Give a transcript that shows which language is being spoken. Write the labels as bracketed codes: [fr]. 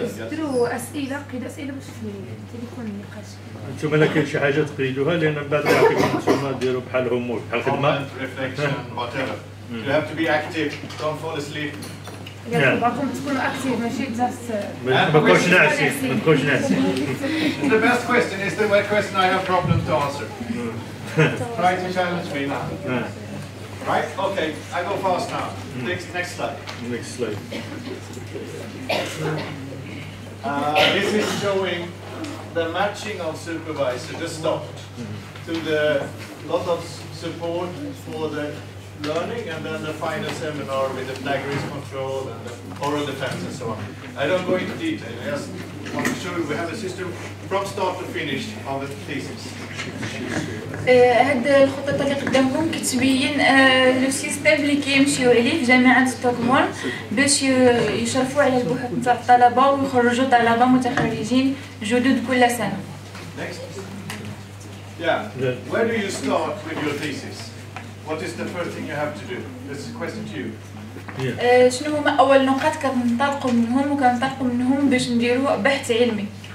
[ar] ديروا أسئلة، قيدوا أسئلة باش تكون النقاش. انتم لا كاين شي حاجة تقيدوها لأن من بعد يعطيكم انتم ديروا بحال هومورك بحال خدمة. [en] Reflection, whatever. You have to be active. Don't fall asleep. [ar] باغاكم تكونوا اكتيف ماشي جاست ما تكونوش ناعسين، ما تكونوش ناعسين. [en] The best question is the question I have problem to answer. Try to challenge me now. Right? Okay, I go fast now. Next slide. Next slide. This is showing the matching of supervisor, the start, to the lot of support for the learning and then the final seminar with the plagiarism control and the oral defense and so on. I don't go into detail, I just want to show you we have a system from start to finish of the thesis. [ar] هاد الخطة اللي قدامكم كتبين لو سيستيم اللي كيمشيو عليه في جامعة ستوكهولم باش يشرفوا على البحوث نتاع الطلبة ويخرجوا طلبة متخرجين جدد كل سنة. [en] Next. Yeah. Where do you start with your thesis? What is the first thing you have to do? This is a question to you. [ar] شنو هما اول نقاط كنطلقوا منهم وكنطلقوا منهم باش نديروا بحث علمي؟